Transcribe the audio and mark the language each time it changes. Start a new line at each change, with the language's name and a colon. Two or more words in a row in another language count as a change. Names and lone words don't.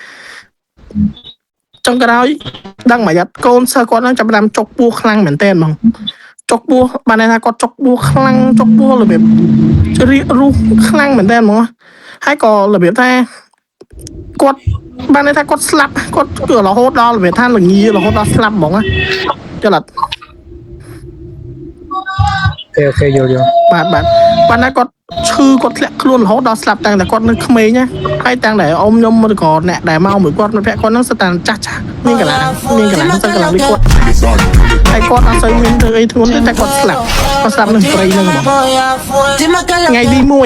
Khmer: ចុងក្រោយដឹងមកយ៉ាត់កូនសិស្សគាត់ហ្នឹងចាប់តាមចុកពោះខ្លាំងមែនតើហ្មងចុកពោះបានថាគាត់ចុកពោះខ្លាំងចុកពោះរបៀបរីករុះខ្លាំងមែនតើហ្មងហើយក៏របៀបថាគាត់បានថាគាត់ស្លាប់គាត់គឺរហូតដល់របៀបថាល្ងារហូតដល់ស្លាប់ហ្មងចលអត់ ok vô vô បាទណាគាត់ឈឺគាត់ធ្លាក់ខ្លួនរហូតដល់ស្លាប់តាំងតែគាត់នៅក្មេងណាហើយតាំងតែអ៊ំខ្ញុំឬក៏អ្នកដែលមកមួយគាត់មិត្តភក្តិគាត់ហ្នឹងសិតតែចាស់មានកន្លះសិនកន្លះនេះគាត់ហើយគាត់អត់សូវមានធ្វើអីធ្ងន់ទេតែគាត់ស្លាប់នឹងព្រៃហ្នឹងបងថ្ងៃទី